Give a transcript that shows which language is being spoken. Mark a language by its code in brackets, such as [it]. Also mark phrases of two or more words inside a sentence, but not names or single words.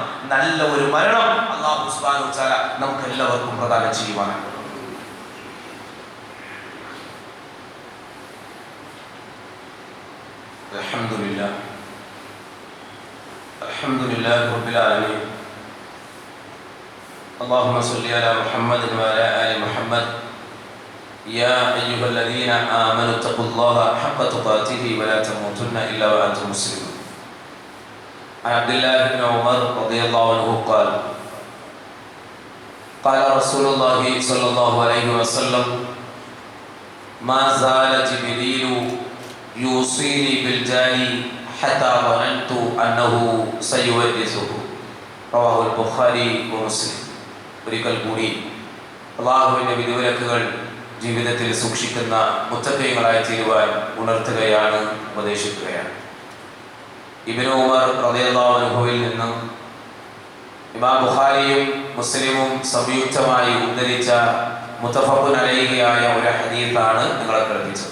[ml] നല്ല ഒരു മരണം [ar] الله سبحانه وتعالى [ml] നമുക്ക് എല്ലാവർക്കും പ്രദാനം ചെയ്യുവാനാണ്. [ar] الحمد لله رب العالمين. اللهم صل على محمد وعلى آل محمد. يا أيها الذين آمنوا اتقوا الله حق تقاته ولا تموتن إلا وأنتم مسلمون. عن عبد الله بن عمر رضي الله عنه قال قال رسول الله صلى الله عليه وسلم ما زال جبريل يوصيني بالجاني حتى ظننت أنه سيورثه. رواه البخاري ومسلم. [ml] ഒരിക്കൽ കൂടി അല്ലാഹുവിന്റെ വിധിവിലക്കുകൾ ജീവിതത്തിൽ സൂക്ഷിക്കുന്ന മുത്തഖീങ്ങളായി തീരുവാൻ ഉണർത്തുകയാണ്, ഉപദേശിക്കുകയാണ്. ഇബ്നു ഉമർ [ar] رضي الله عنه [ml] നിന്നും ഇമാം ബുഖാരിയും മുസ്ലിമും സംയുക്തമായി ഉദ്ധരിച്ച [ar] متفق عليه [ml] ഒരു ഹദീസാണ് നിങ്ങളെ കേൾപ്പിച്ചത്.